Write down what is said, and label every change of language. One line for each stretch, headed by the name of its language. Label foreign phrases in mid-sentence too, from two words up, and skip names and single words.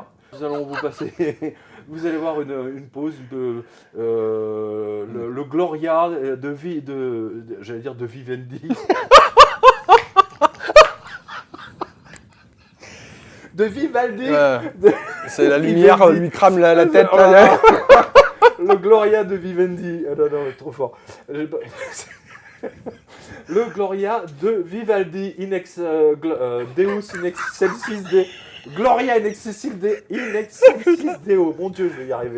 French: Nous allons vous passer... Vous allez voir une pause de le Gloria j'allais dire de Vivendi. De Vivaldi. C'est la lumière lui crame la tête. Là. Le Gloria de Vivendi. Ah non, trop fort. Le Gloria de Vivaldi
Latin: Deus in excelsis
French: de
Latin: Gloria in excelsis Deo.
French: Mon Dieu, je vais y arriver.